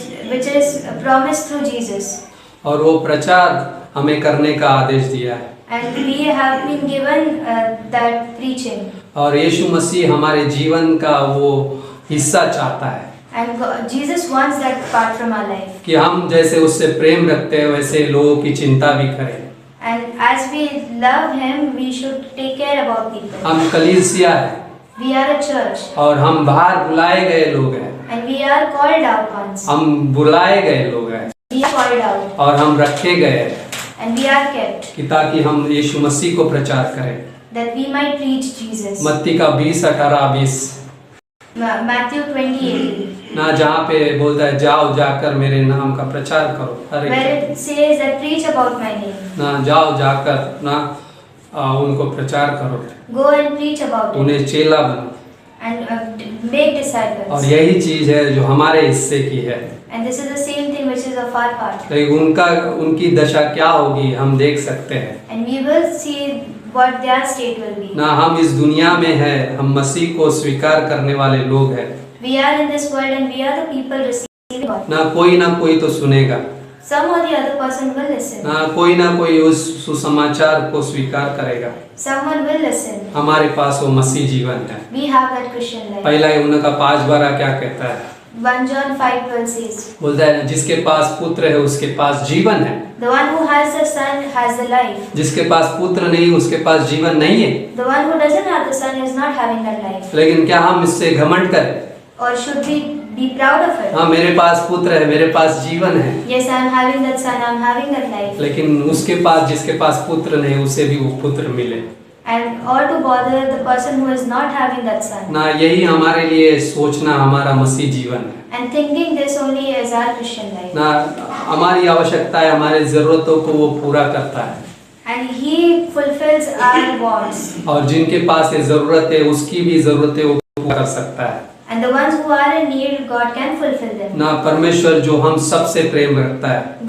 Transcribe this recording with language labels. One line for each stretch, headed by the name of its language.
English: which is promised through Jesus,
Hindi: और वो प्रचार हमें करने का आदेश दिया है।
English: and we have been given that preaching,
Hindi: और यीशु मसीह हमारे जीवन का वो हिस्सा चाहता है,
English: And Jesus wants that part from our life.
Hindi: कि हम जैसे उससे प्रेम रखते हैं वैसे लोगों की चिंता भी करें।
English: And as we love Him, we should take care about people.
Hindi: हम कलीसिया है
English: We are a church,
Hindi: और हम बाहर बुलाए गए लोग हैं,
English: and we are called out once.
Hindi: हम बुलाए गए लोग हैं
English: We are called out,
Hindi: और हम रखे गए हैं
English: and we are kept,
Hindi: कि ताकि हम यीशु मसीह को प्रचार करें।
English: that we might preach Jesus.
Hindi: मत्ती का 20:18-20
English: Matthew 20:18,
Hindi: ना जहाँ पे बोलता है जाओ जाकर मेरे नाम का प्रचार करो, हर
English: where
Hindi: एक
English: it says that preach about my name.
Hindi: ना जाओ जाकर ना उनको प्रचार करो,
English: Go and preach about it,
Hindi: उन्हें चेला बनो।
English: and make
Hindi: और
English: disciples.
Hindi: यही चीज है जो हमारे हिस्से की है।
English: And this is the same thing which is of our part.
Hindi: लेकिन उनकी दशा क्या होगी हम देख सकते हैं
English: And we will see what their state will be. ना।
Hindi: हम इस दुनिया में है, हम मसीह को स्वीकार करने वाले लोग हैं
English: We are in this world and we are the people receiving God.
Hindi: ना कोई तो सुनेगा,
English: Some or the other person will listen.
Hindi: ना कोई उस सुसमाचार को स्वीकार करेगा।
English: Someone will listen.
Hindi: हमारे पास वो मसीह जीवन है।
English: We have that Christian life.
Hindi: पहला यूहन्ना का 5:12 क्या कहता है?
English: 1 John 5:12 says,
Hindi: बोलता है जिसके पास पुत्र है उसके पास जीवन है,
English: the one who has the son has the life.
Hindi: जिसके पास पुत्र नहीं उसके पास जीवन नहीं है।
English: The one who doesn't have the son is not having that life.
Hindi: लेकिन क्या हम इससे घमंड करें?
English: Or should we be proud of it?
Hindi: हाँ मेरे पास पुत्र है, मेरे पास जीवन है,
English: Yes, I am having that son, I am having that life.
Hindi: लेकिन उसके पास जिसके पास पुत्र नहीं उसे भी वो पुत्र मिले
English: And or to bother the person who is not having that son. ना।
Hindi: यही हमारे लिए सोचना हमारा मसीह जीवन है
English: And thinking this only is our Christian life. ना।
Hindi: हमारी आवश्यकता है, हमारे जरूरतों को वो पूरा करता है
English: And He fulfills our wants.
Hindi: और जिनके पास ये जरूरत है उसकी भी जरूरतें वो पूरा कर सकता है
English: And the ones who are in need, God can fulfill them. ना।
Hindi: परमेश्वर जो हम सबसे प्रेम रखता है